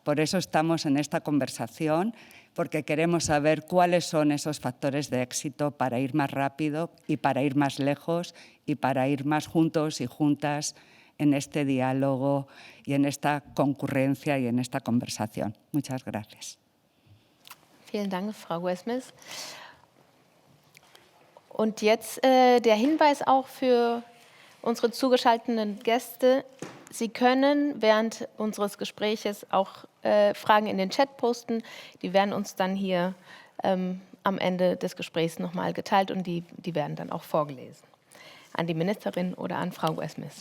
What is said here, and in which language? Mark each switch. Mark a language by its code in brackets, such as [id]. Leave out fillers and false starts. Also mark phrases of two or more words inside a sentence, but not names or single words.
[es] Por eso estamos en esta conversación, porque queremos saber cuáles son esos factores de éxito para ir más rápido y para ir más lejos y para ir más juntos y juntas en este diálogo y en esta concurrencia y en esta conversación. Muchas gracias. [de] Vielen Dank, Frau Westmith. Und jetzt der Hinweis auch für unsere zugeschalteten Gäste. Sie können während unseres Gespräches auch Fragen in den Chat posten. Die werden uns dann hier am Ende des Gesprächs nochmal geteilt und die werden dann auch vorgelesen an die Ministerin oder an Frau Westmith.